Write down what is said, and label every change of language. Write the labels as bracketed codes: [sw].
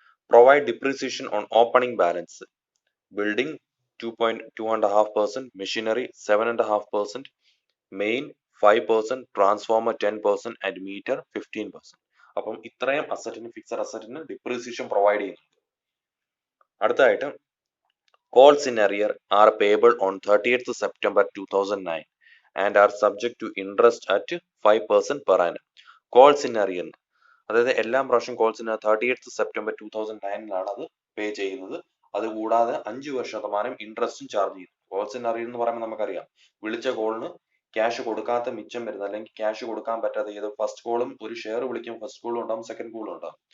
[en] Provide depreciation on opening balance. Building 2.5%, machinery 7.5%, main 5%, transformer 10% and meter 15%. [ml] അപ്പം ഇത്രയും അസറ്റിന്, fixed അസറ്റിന് depreciation provide ചെയ്യുന്നുണ്ട്. അടുത്തതായിട്ട് [en] calls in arrear are payable on 30th September 2009 and are subject to interest at 5% per annum. [ml] Calls in arrear, അതായത് എല്ലാ പ്രാവശ്യം കോൾസിന് 30th September 2009 അത് പേ ചെയ്യുന്നത്. അതുകൂടാതെ 5% ഇൻട്രസ്റ്റും ചാർജ് ചെയ്യുന്നു. കോൾസ് ഇൻ അറിയർ എന്ന് പറയുമ്പോൾ നമുക്കറിയാം, വിളിച്ച കോളിന് ക്യാഷ് കൊടുക്കാത്ത മിച്ചം വരുന്നത്, അല്ലെങ്കിൽ ക്യാഷ് കൊടുക്കാൻ പറ്റാതെ ഏത് ഫസ്റ്റ് കോളും ഒരു ഷെയർ വിളിക്കും, ഫസ്റ്റ് കോളും ഉണ്ടാവും, സെക്കൻഡ് കോളും ഉണ്ടാവും.